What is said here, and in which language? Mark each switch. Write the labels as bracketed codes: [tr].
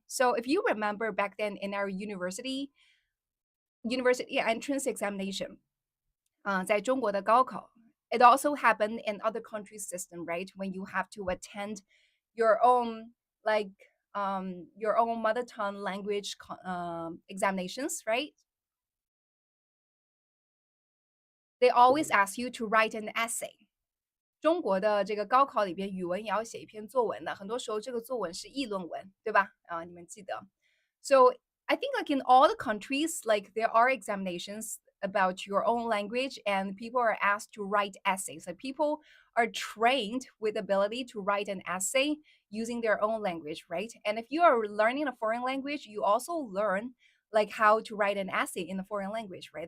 [en] So if you remember back then in our university entrance examination, [zh] 在中国的高考, [en] it also happened in other countries' system, right? When you have to attend your own like your own mother tongue language examinations, right? They always ask you to write an essay. [zh] 中国的这个高考里边，语文也要写一篇作文的，很多时候这个作文是议论文，对吧？你们记得。 [en] So I think like in all the countries, like there are examinations about your own language, and people are asked to write essays. Like people are trained with ability to write an essay using their own language, right? And if you are learning a foreign language, you also learn like how to write an essay in a foreign language, right?